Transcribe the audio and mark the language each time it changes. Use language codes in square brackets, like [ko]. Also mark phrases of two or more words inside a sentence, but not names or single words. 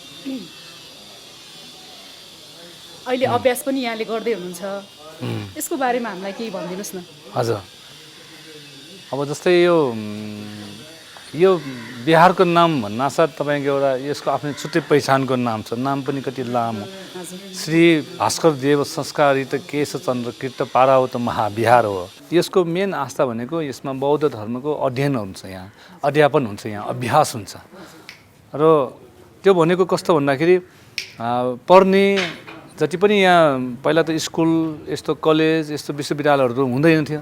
[ne] अहिले अभ्यास पनि यहाँले गर्दै हुनुहुन्छ। यसको बारेमा हामीलाई केही भनिदिनुहोस् न। हजुर अब जस्तै यो बिहारको नाम भन्नासाथ तपाईँको एउटा यसको आफ्नै छुट्टै पहिचानको नाम छ। नाम पनि कति लामो, श्री भास्कर देव संस्कारित केशचन्द्र कृत पारावत महाविहार हो। यसको मेन आस्था भनेको यसमा बौद्ध धर्मको अध्ययन हुन्छ, यहाँ अध्यापन हुन्छ, यहाँ अभ्यास हुन्छ। र त्यो भनेको कस्तो भन्दाखेरि पढ्ने जति पनि यहाँ पहिला त स्कुल यस्तो कलेज यस्तो विश्वविद्यालयहरू हुँदैन थियो।